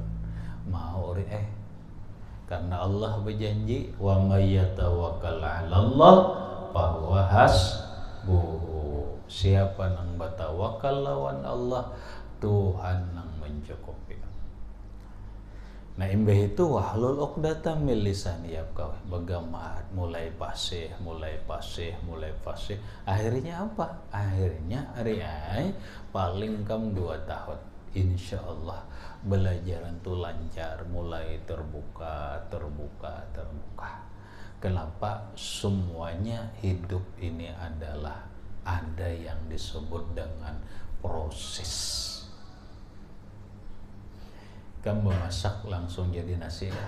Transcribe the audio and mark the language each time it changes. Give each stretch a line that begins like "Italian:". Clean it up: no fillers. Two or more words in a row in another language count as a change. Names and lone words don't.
Indonesian: Mau karena Allah berjanji,
Arabic: ومن يتوكل على الله فهو حسبه.
Banjar: Siapa nang bertawakal lawan Allah, Tuhan nang mencukupi. Nah, imbah itu
Arabic: واحلل عقدة من لساني يفقهوا.
Banjar: Bagamat mulai pasih. Akhirnya apa? Akhirnya paling kam 2 tahun.
Arabic: إن شاء الله
Banjar: belajaran tuh lancar, mulai terbuka. Kenapa?
Indonesian: Semuanya hidup ini adalah ada yang disebut dengan proses. Kamu masak langsung jadi nasi ya?